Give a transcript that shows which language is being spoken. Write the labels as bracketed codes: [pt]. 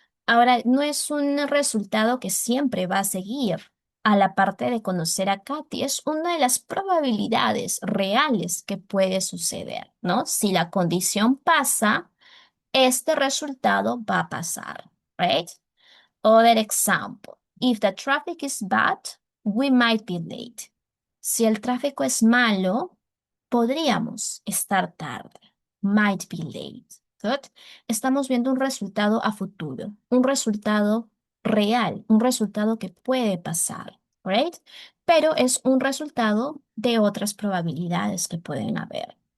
[es] Ahora, no es un resultado que siempre va a seguir a la parte de conocer a Katy. Es una de las probabilidades reales que puede suceder, ¿no? Si la condición pasa, este resultado va a pasar, right? [en] Other example. If the traffic is bad, we might be late. [es] Si el tráfico es malo, podríamos estar tarde. [en] Might be late. Good. [es] Estamos viendo un resultado a futuro, un resultado real, un resultado que puede pasar, right? Pero es un resultado de otras probabilidades que pueden haber.